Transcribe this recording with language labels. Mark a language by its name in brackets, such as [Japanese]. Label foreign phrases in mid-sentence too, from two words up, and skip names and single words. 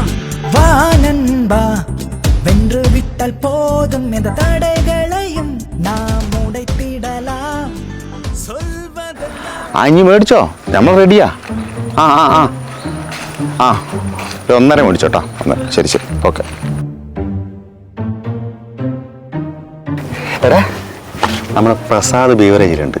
[Tamil] வானன்பா வென்று விட்டால் போதும் எந்த தடைகளையும் நாம் உடைத்திடலாம். [Malayalam] ഇനി മേടിച്ചോ, നമ്മൾ റെഡിയാ. ആ ആ ആ ആ 1.5 മേടിച്ചോട്ടോ. ശരി ശരി, ഓക്കെ. എടാ, നമ്മുടെ പ്രസാദ് ബീവറേജിലുണ്ട്.